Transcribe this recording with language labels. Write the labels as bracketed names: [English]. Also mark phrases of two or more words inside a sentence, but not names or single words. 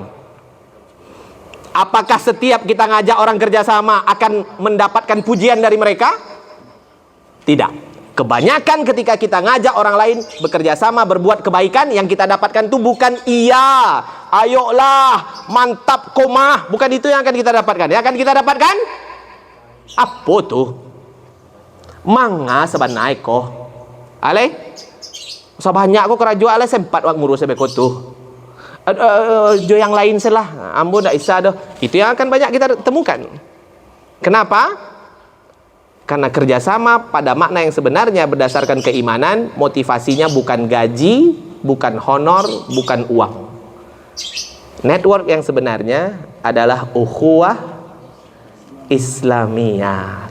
[Indonesian] Apakah setiap kita ngajak orang kerja sama akan mendapatkan pujian dari mereka? Tidak. Kebanyakan ketika kita ngajak orang lain bekerja sama, berbuat kebaikan, yang kita dapatkan itu bukan iya, ayolah, mantap komah. Bukan itu yang akan kita dapatkan. Yang akan kita dapatkan apa tuh? [Minangkabau] Manga sebanai ko. Ale? Sebanyak ko kerajaan ale sempat wak ngurus sebeko tuh. Jo yang lain selah. Ambo ndak isa doh. [Indonesian] Itu yang akan banyak kita temukan. Kenapa? Karena kerjasama pada makna yang sebenarnya berdasarkan keimanan, motivasinya bukan gaji, bukan honor, bukan uang. Network yang sebenarnya adalah [Arabic] أخوة إسلامية.